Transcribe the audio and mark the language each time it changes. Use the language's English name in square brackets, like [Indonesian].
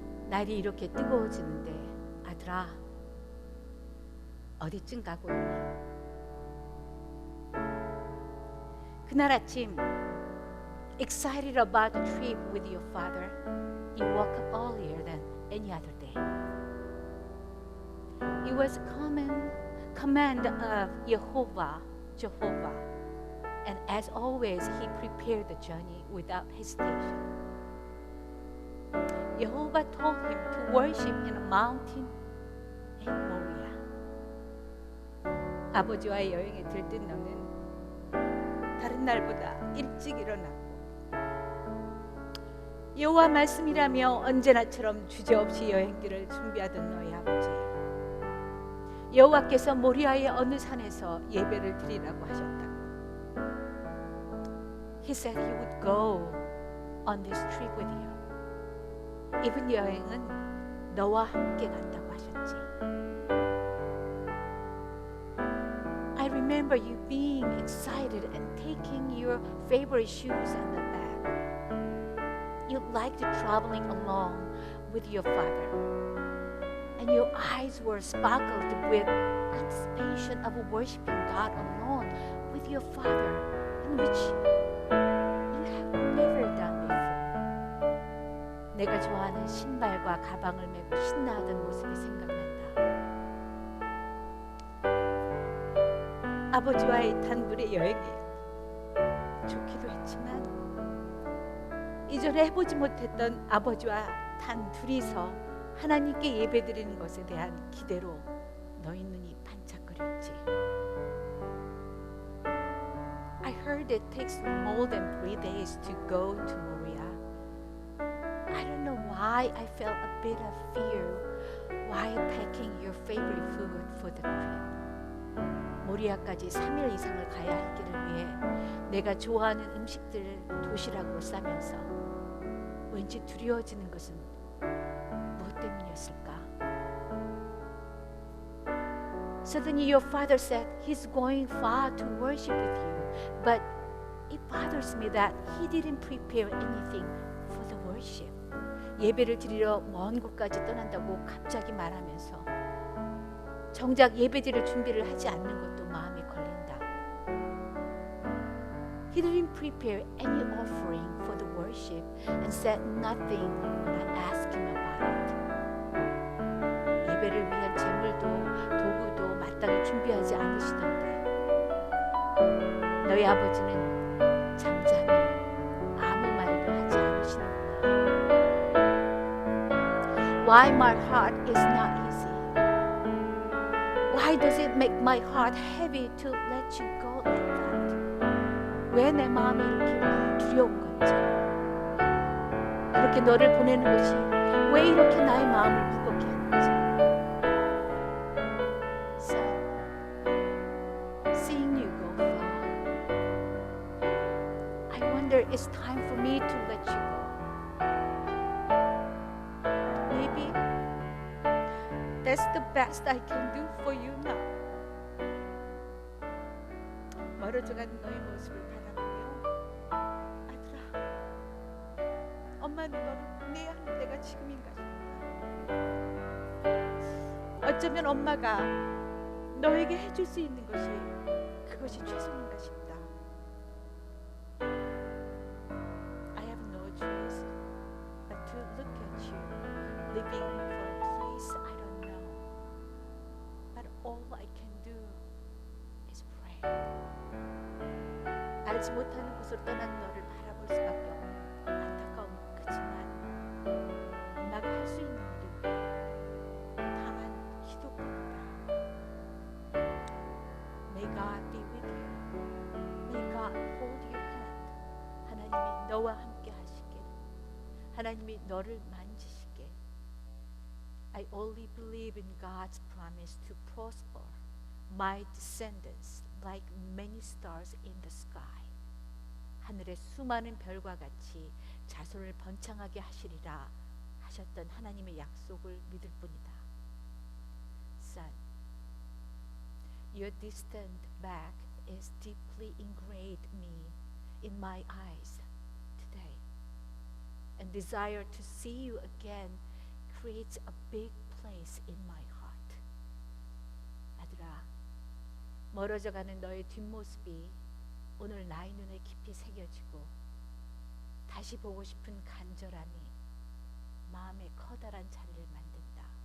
[Korean] 날이 이렇게 뜨거워지는데 아들아, 어디쯤 가고 있니? 그날 아침, [English] excited about the trip with your father, he woke up earlier than any other day. It was a command of Jehovah, and as always, he prepared the journey without hesitation. Jehovah told him to worship in a mountain named Moriah. [Korean] 아버지와의 여행에 들뜬 너는 다른 날보다 일찍 일어났고 여호와 말씀이라며 언제나처럼 주저없이 여행길을 준비하던 너희 아버지, 여호와께서 모리아의 어느 산에서 예배를 드리라고 하셨다고. [English] He said he would go on this trip with you. [Korean] 이번 여행은 너와 함께 간다고 하셨지. [English] I remember you being excited and taking your favorite shoes on the back. You liked traveling along with your father, and your eyes were sparkled with anticipation of worshiping God alone with your father, in which you have never done before. [Korean] 내가 좋아하는 신발과 가방을 메고 신나하던 모습이 생각난다. 아버지와의 단둘의 여행이 좋기도 했지만 이전에 해보지 못했던 아버지와 단 둘이서 하나님께 예배드리는 것에 대한 기대로 너희 눈이 반짝거렸지. [English] I heard it takes more than 3 days to go to Moriah. I don't know why I felt a bit of fear while packing your favorite food for the trip. [Korean] 모리아까지 3일 이상을 가야 할 길을 위해 내가 좋아하는 음식들을 도시락으로 싸면서 왠지 두려워지는 것은 무엇 때문이었을까? [English] Suddenly your father said he's going far to worship with you, but it bothers me that he didn't prepare anything for the worship. [Korean] 예배를 드리러 먼 곳까지 떠난다고 갑자기 말하면서 정작 예배드릴 준비를 하지 않는 것도 마음에 걸린다. [English] He didn't prepare any offering for the worship and said nothing when I asked him about it. [Korean] 예배를 위한 재물도 도구도 마땅히 준비하지 않으시던데 너희 아버지는 잠잠히 아무 말도 하지 않으시는구나. [English] Why my heart is not easy? Why does it make my heart heavy to let you go like that? [Korean] 왜 내 마음이 이렇게 두려운 건지, 그렇게 너를 보내는 것이 왜 이렇게 나의 마음을 무겁게 하는지. [English] Son, seeing you go far, I wonder it's time for me to let you go. Maybe that's the best I can do for you now. [Korean] 멀어져가는 너의 모습을 바라보며 아들아, 엄마는 너를 보내야 하는 때가 지금인가 싶다. 어쩌면 엄마가 너에게 해줄 수 있는 것이 그것이 최선인가 싶다. [English] I have no choice but to look at you living for a place I don't know. But all I can do is pray. [Korean] 알지 못하는 곳으로 떠난 너를 바라볼 수밖에 없는 안타까움은 크지만 엄마가 할 수 있는 일은 다만 기도뿐이다. [English] May God be with you. May God hold your hand. [Korean] 하나님이 너와 함께 하시길. 하나님이 너를 만지시길. [English] I only believe in God's promise to prosper my descendants like many stars in the sky. [Korean] 하늘의 수많은 별과 같이 자손을 번창하게 하시리라 하셨던 하나님의 약속을 믿을 뿐이다. [English] Son, your distant back is deeply engraved in my eyes today. And desire to see you again creates a big place in my heart. [Korean] 아들아, 멀어져가는 너의 뒷모습이 오늘 나의 눈에 깊이 새겨지고 다시 보고 싶은 간절함이 마음에 커다란 자리를 만든다.